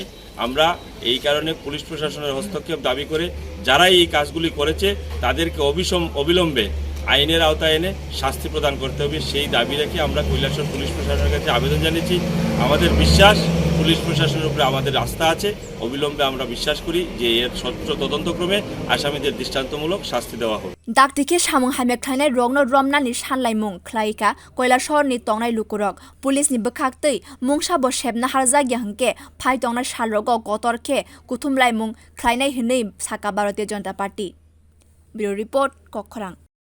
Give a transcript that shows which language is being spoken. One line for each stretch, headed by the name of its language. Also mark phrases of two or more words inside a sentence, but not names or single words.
Bangla: আমরা এই কারণে পুলিশ প্রশাসনের হস্তক্ষেপ দাবি করে যারা এই কাজগুলি করেছে তাদেরকে অবিলম্বে আইনের আওতায় এনে শাস্তি প্রদান করতে হবে সেই দাবি রেখে আমরা কৈলাসহর পুলিশ প্রশাসনের কাছে আবেদন জানিয়েছি। আমাদের বিশ্বাস পুলিশ প্রশাসনের উপরে আমাদের আস্থা আছে, অবিলম্বে আমরা বিশ্বাস করি যে এর স্বচ্ছ তদন্তক্রমে আসামিদের দৃষ্টান্তমূলক শাস্তি দেওয়া হবে।
Kok Borok: দাকটিকে samwng hamya khlainai rong no rwna ni sanlai mung khlaika Kailasahar ni tongnai lukurok police ni bwkhak mungsa bo sebna harjagya hingke phai tongnai salrogo kotorke kuthumlai mung khlainai hinui saka Bharatiya Janata Party।
English: Bureau report Kokhrang।